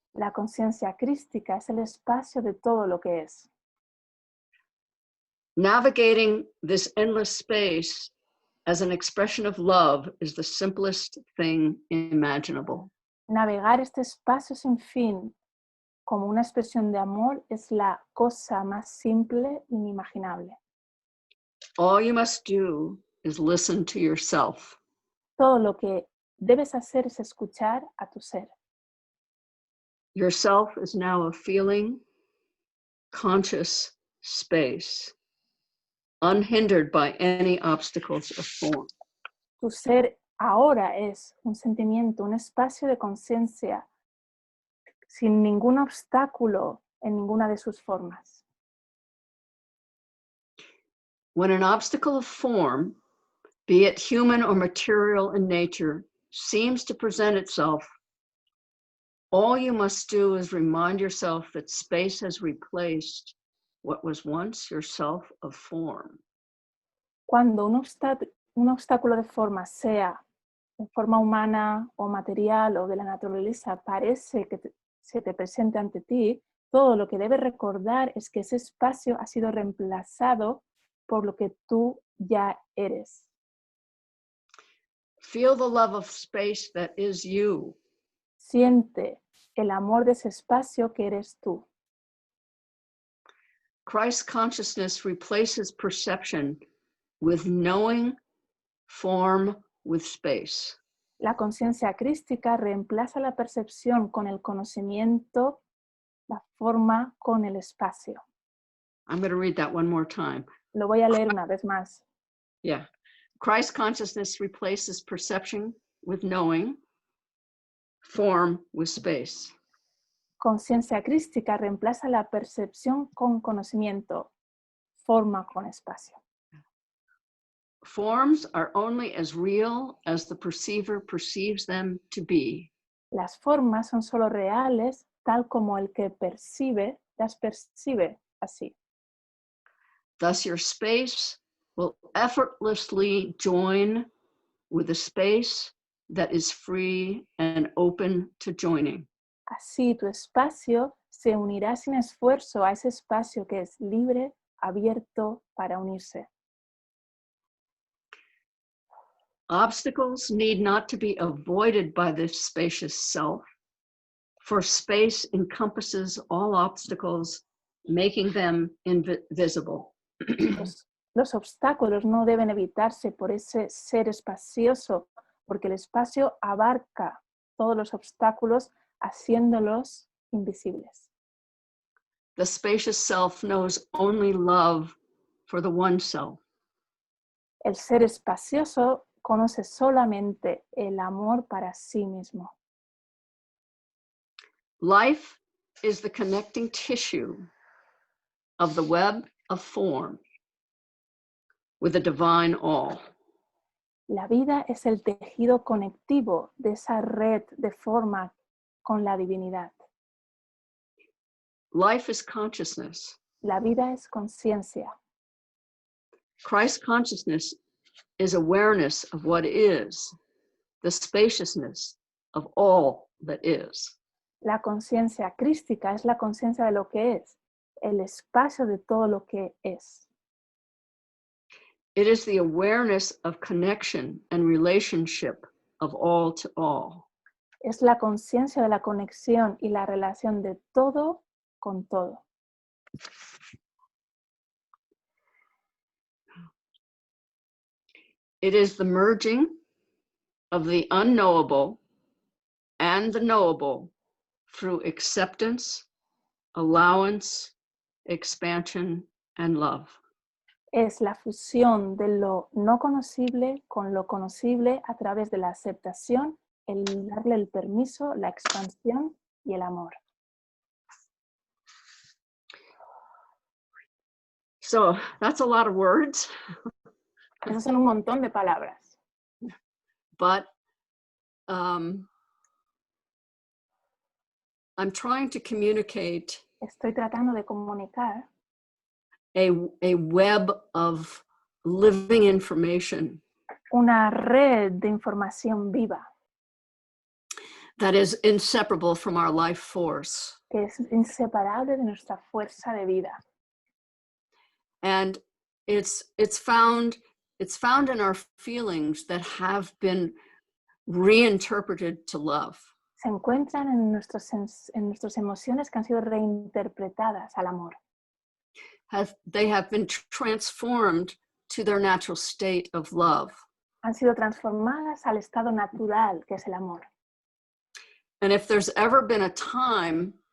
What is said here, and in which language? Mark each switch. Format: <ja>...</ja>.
<es>La conciencia crística es el espacio de todo lo que es.</es> <en>Navigating this endless space as an expression of love is the simplest thing imaginable.</en> <es>Navegar este espacio sin fin como una expresión de amor es la cosa más simple e inimaginable.</es> <en>All you must do is listen to yourself.</en> <es>Todo lo que debes hacer es escuchar a tu ser.</es> <en>Yourself is now a feeling, conscious space, unhindered by any obstacles of form.</en> <es>Tu ser ahora es un sentimiento, un espacio de conciencia sin ningún obstáculo en ninguna de sus formas.</es> <en>When an obstacle of form, be it human or material in nature, seems to present itself, all you must do is remind yourself that space has replaced what was once yourself of form.</en> <es>Cuando un obstáculo de forma, sea de forma humana o material o de la naturaleza, parece que se te presente ante ti, todo lo que debes recordar es que ese espacio ha sido reemplazado por lo que tú ya eres.</es> <en>Feel the love of space that is you.</en> <es>Siente el amor de ese espacio que eres tú.</es> <en>Christ consciousness replaces perception with knowing, form with space.</en> <es>La conciencia crística reemplaza la percepción con el conocimiento, la forma con el espacio.</es> <en>I'm going to read that one more time.</en> <es>Lo voy a leer una vez más. Yeah.</es> <en>Christ consciousness replaces perception with knowing, form with space.</en> <es>Conciencia crística reemplaza la percepción con conocimiento, forma con espacio.</es> <en>Forms are only as real as the perceiver perceives them to be.</en> <es>Las formas son solo reales tal como el que las percibe así.</es> <en>Thus your space will effortlessly join with a space that is free and open to joining.</en> <es>Así tu espacio se unirá sin esfuerzo a ese espacio que es libre, abierto para unirse.</es> <en>Obstacles need not to be avoided by this spacious self, for space encompasses all obstacles, making them invisible.</en> <es>Los obstáculos no deben evitarse por ese ser espacioso, porque el espacio abarca todos los obstáculos, haciéndolos invisibles.</es> <en>The spacious self knows only love for the one self.</en> <es>El ser espacioso conoce solamente el amor para sí mismo.</es> <en>Life is the connecting tissue of the web of form with a divine all.</en> <es>La vida es el tejido conectivo de esa red de forma con la divinidad.</es> <en>Life is consciousness.</en> <es>La vida es conciencia.</es> <en>Christ consciousness is awareness of what is, the spaciousness of all that is.</en> <es>La conciencia crística es la conciencia de lo que es, el espacio de todo lo que es.</es> <en>It is the awareness of connection and relationship of all to all.</en> <es>Es la conciencia de la conexión y la relación de todo con todo.</es> <en>It is the merging of the unknowable and the knowable through acceptance, allowance, expansion, and love.</en> <es>Es la fusión de lo no conocible con lo conocible a través de la aceptación, el darle el permiso, la expansión y el amor.</es> <en>So that's a lot of words,</en> <es>Esos son un montón de palabras,</es> <en>but I'm trying to communicate</en> <es>estoy tratando de comunicar</es> <en>a web of living information</en> <es>una red de información viva</es> <en>that is inseparable from our life force.</en> <es>que es inseparable de nuestra fuerza de vida.</es> <en>And it's found in our feelings that have been reinterpreted to love.</en> <es>Se encuentran en nuestras emociones que han sido reinterpretadas al amor.</es> <en>They have been transformed to their natural state of love.</en> <es>Han sido transformadas al estado natural que es el amor.</es> <en>And if there's ever been a time</en>